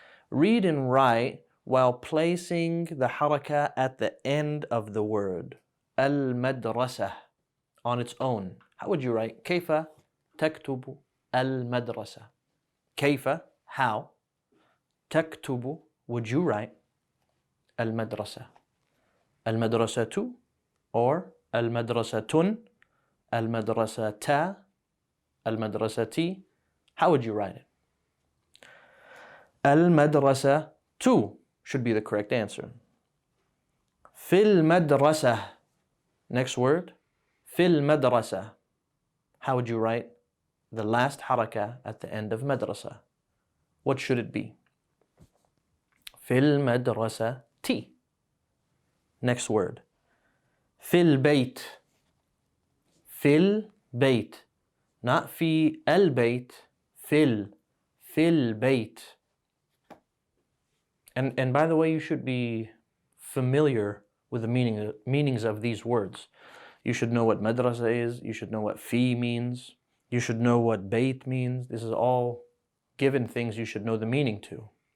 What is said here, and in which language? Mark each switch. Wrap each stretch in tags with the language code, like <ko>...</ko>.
<en>Read and write while placing the harakat at the end of the word. المدرسة on its own. How would you write?</en> <ar>كيف تكتب المدرسة? كيف,</ar> <en>how. تكتب, would you write?</en> <ar>المدرسة. المدرسة or المدرسة. المدرسة. المدرسة.</ar> <en>How would you write it? المدرسة should be the correct answer.</en> <ar>في المدرسة.</ar> <en>Next word.</en> <ar>في المدرسة.</ar> <en>How would you write the last حركة at the end of مدرسة? What should it be?</en> <ar>في المدرسة.</ar> <en>Next word.</en> <ar>في البيت. في البيت.</ar> <en>Not</en> <ar>في البيت. في البيت.</ar> <en>And by the way, you should be familiar with the meanings of these words. You should know what madrasa is. You should know what fi means. You should know what bayt means. This is all given things you should know the meaning to.</en>